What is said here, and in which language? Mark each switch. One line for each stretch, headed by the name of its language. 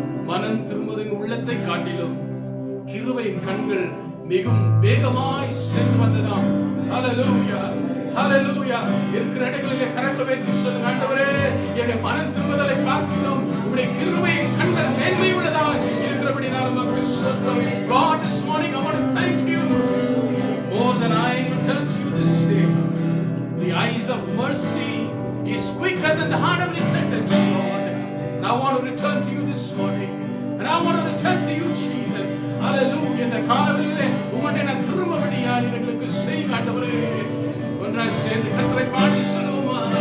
Tamil: மனம் திரும்புவதின் உள்ளத்தை காட்டிலும் கிருபையின் கண்கள் மிகவும் வேகமாய் சென்று வந்ததாம். ஹalleluya, ஹalleluya. இருக்கிற இடங்களிலே கரங்களை உயர்த்தி சொல்லுங்க, ஆண்டவரே, என்னுடைய மனம் திரும்புதலை பார்க்கிறோம், உம்முடைய கிருபையின் கண்கள் மேன்மை உள்ளதாக இருக்கிறபடியால் உமக்கு ஸ்தோத்திரம்.
English: God, this morning I want to thank you more than I return to you this day. The eyes of mercy is quicker than the heart of repentance, Lord. And I want to return to you this morning. And I want to return to you, Jesus. Hallelujah.
Tamil: இந்த காலவெளியிலே உம்முடைய நான் திரும்பபடியாய் எங்களுக்கு செய்யுங்க ஆண்டவரே. ஒன்றாய் சேர்ந்து கர்த்தரை பாடி சொல்லுவோமா?